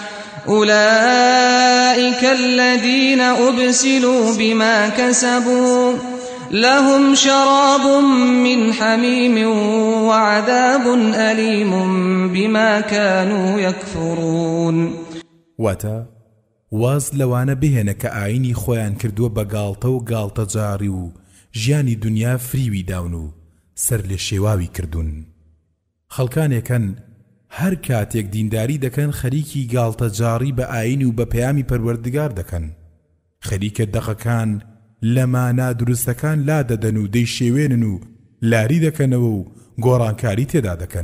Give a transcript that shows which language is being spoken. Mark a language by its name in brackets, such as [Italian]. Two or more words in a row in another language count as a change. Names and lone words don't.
[Arabic] أولئك الذين أبسلوا بما كسبوا لهم شراب من حميم وعذاب أليم بما كانوا يكفرون. [Central Kurdish] واتا واز لەوانە بهێنە کە ئاینی خۆیان کردووە بە گاڵتە و گاڵتەجاری و ژیانی دنیا فریوی داون و سەر لێ شێواوی کردوون. خەڵکانێکن هەر کاتێک دینداری دەکەن خەریکی گاڵتەجاری بە ئاین و بە پەیامی پەروەردگار دەکەن، خەریکە دەقەکان لە مانا دروستەکان لا دەدەن و دەیشێوێنن و لاری دەکەنەوە و گۆڕانکاری تێدا دەکەن.